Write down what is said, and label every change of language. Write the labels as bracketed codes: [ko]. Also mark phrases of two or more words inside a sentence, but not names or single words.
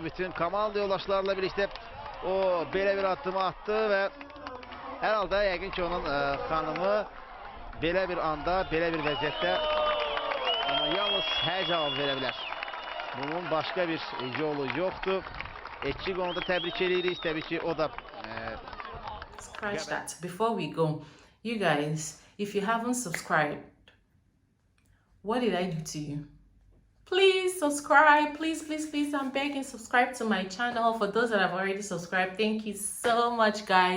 [az] Bütün komanda yoldaşlarla birlikdə o belə bir addımı attı və hər halda yəqin ki onun xanımı belə bir anda, belə bir vəziyyətdə Amma yalnız hə cavab verə bilər. Bunun başqa bir yolu yoxdur. Etçik onu da təbrik edirik. Təbii ki, o da [en] scratch that. Before we go, you guys, if you haven't subscribed, what did I do to you? Please subscribe. Please, please, please, I'm begging, subscribe to my channel. For those that have already subscribed, thank you so much, guys.